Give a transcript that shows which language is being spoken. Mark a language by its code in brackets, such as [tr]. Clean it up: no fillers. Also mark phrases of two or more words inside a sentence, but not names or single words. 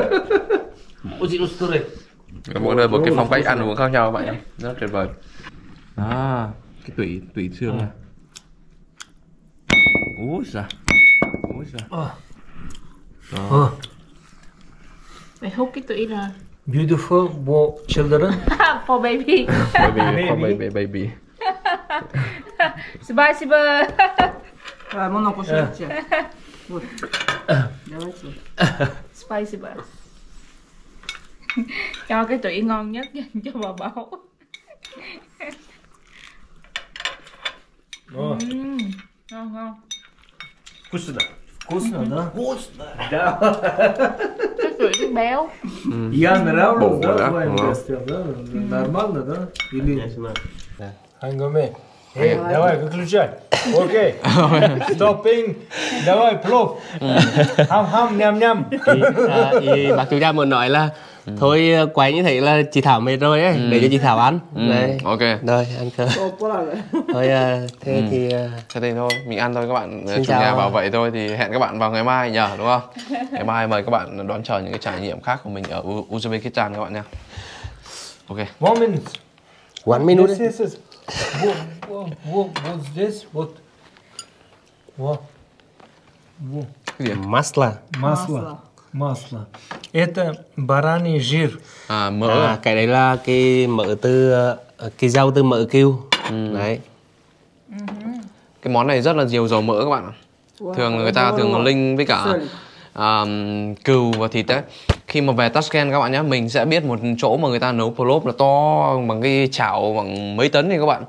[vi] Mỗi nơi một cái phong cách ăn uống khác nhau các bạn nhé, rất tuyệt vời. cái tủy xương này. Úi giời. Mày hút cái tủy rồi. [en] Beautiful children. For baby. Baby. [ru] Спасибо. Можно кушать. Вот. Давайте. Спасибо. [vi] Cho cái tủy ngon nhất dành cho bà Bảo. Ngon. [ru] Вкусно. Вкусно, да? Вкусно. Да. [vi] Cái tủy béo. [ru] Я нравлюсь, да, твоим гостям, да? Нормально, да? Или... Хангаме. Эй, давай, выключай. Окей. Stopping. Давай, plov. Ham, nhâm. [vi] Bác chủ nhà muốn nói là thôi quay như thế là chị Thảo mệt rồi ấy, để cho chị Thảo ăn. Đấy. Ok. Rồi ăn cơm. Thôi thế thì thôi mình ăn thôi các bạn. Chủ nhà bảo vậy thôi thì hẹn các bạn vào ngày mai nhờ, đúng không? Ngày mai mời các bạn đón chờ những cái trải nghiệm khác của mình ở Uzbekistan các bạn nha. Ok. [en] 1 minute. 1 minute. Yes. What's this? What? [ru] Masla. Масло. Это бараний жир. [vi] Mỡ. Cái đấy là cái mỡ từ cái rau từ mỡ cừu. Đấy. Cái món này rất là nhiều dầu mỡ các bạn ạ. Thường người ta thường link với cả cừu và thịt đấy. Khi mà về Tashkent các bạn nhé, mình sẽ biết một chỗ mà người ta nấu plov là to bằng cái chảo bằng mấy tấn này các bạn.